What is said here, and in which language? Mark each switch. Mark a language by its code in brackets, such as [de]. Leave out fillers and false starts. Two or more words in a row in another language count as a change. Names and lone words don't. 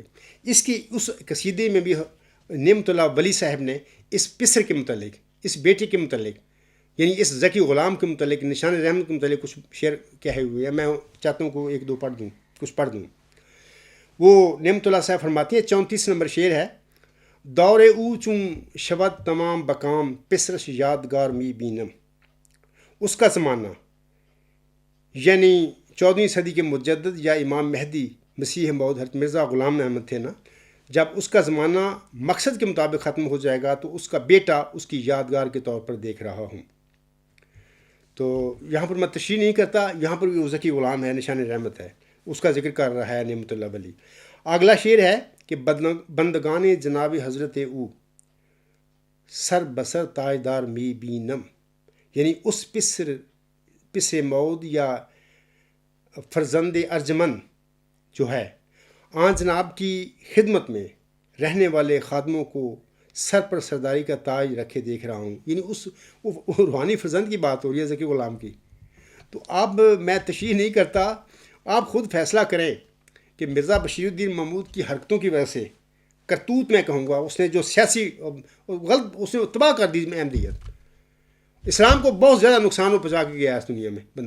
[ur] اس قصیدے میں بھی نعمت اللہ ولی صاحب نے اس پسر کے متعلق، اس بیٹے کے متعلق، یعنی اس ذکی غلام کے متعلق، نشان رحمت کے متعلق کچھ شعر کہے ہوئے ہیں۔ میں چاہتا ہوں کہ 1-2 کچھ پڑھ دوں۔ وہ نعمت اللہ صاحب فرماتی ہیں، 34 نمبر شعر ہے، [fa] دور او چون شود تمام بکام، پسرش یادگار می بینم۔ [ur] اس کا زمانہ یعنی 14ویں صدی کے مجدد یا امام مہدی مسیح موعود حضرت مرزا غلام احمد تھے نا، جب اس کا زمانہ مقصد کے مطابق ختم ہو جائے گا تو اس کا بیٹا اس کی یادگار کے طور پر دیکھ رہا ہوں۔ تو یہاں پر میں تشریح نہیں کرتا، یہاں پر بھی وہ ذکی غلام ہے، نشان رحمت ہے، اس کا ذکر کر رہا ہے نعمت اللہ ولی۔ اگلا شعر ہے کہ [fa] بندگان جناب حضرت او سر بسر تاجدار می بینم، [ur] یعنی اس پسر موعود یا فرزند ارجمند جو ہے آن جناب کی خدمت میں رہنے والے خادموں کو سر پر سرداری کا تاج رکھے دیکھ رہا ہوں، یعنی اس روحانی فرزند کی بات ہو رہی ہے ذکی غلام کی۔ تو اب میں تشریح نہیں کرتا، آپ خود فیصلہ کریں کہ مرزا بشیر الدین محمود کی حرکتوں کی وجہ سے، کرتوت میں کہوں گا، اس نے جو سیاسی غلط اس نے تباہ کر دی احمدیت، اسلام کو بہت زیادہ نقصان پہنچا کے گیا اس دنیا میں بندہ۔